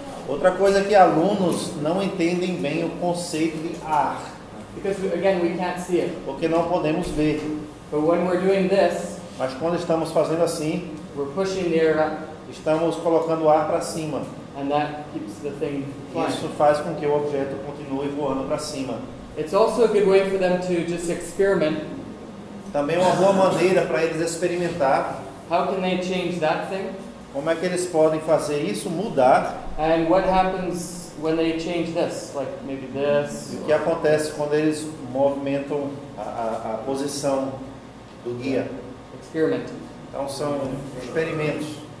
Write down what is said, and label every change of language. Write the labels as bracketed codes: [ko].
[pt] Outra coisa é que alunos não entendem bem o conceito de ar, [en] Because, again, we can't see it. [pt] porque não podemos ver. [en] But when we're doing this, [pt] Mas quando estamos fazendo assim, [en] we're pushing the air up, [pt] estamos colocando o ar para cima. [en] and that keeps the thing flying. [pt] Isso faz com que o objeto continue voando para cima. [en] It's also a good way for them to just experiment. [pt] Também é uma boa maneira para eles experimentar [en] How can they change that thing? [pt] como é que eles podem fazer isso mudar [en] And what happens when they change this? Like maybe this? [pt] e o que acontece quando eles movimentam a posição do guia. [en] Experimenting. [pt] Então são experimentos.